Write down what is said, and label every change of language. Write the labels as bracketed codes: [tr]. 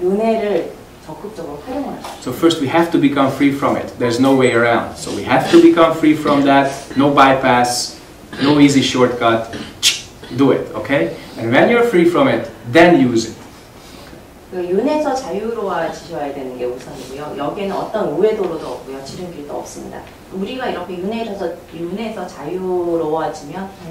[ko] 윤회를 적극적으로 활용하십시오. [en] So first we have to become free from it. There's no way around. So we have to become free from that. No bypass, no easy shortcut. Do it, okay? And when you're free from it, then use it. [ko] 그 윤회에서 자유로워지셔야 되는 게 우선이고요. 여기에는 어떤 우회도로도 없고요. 지름길도 없습니다. 우리가 이렇게 윤회에서 자유로워지면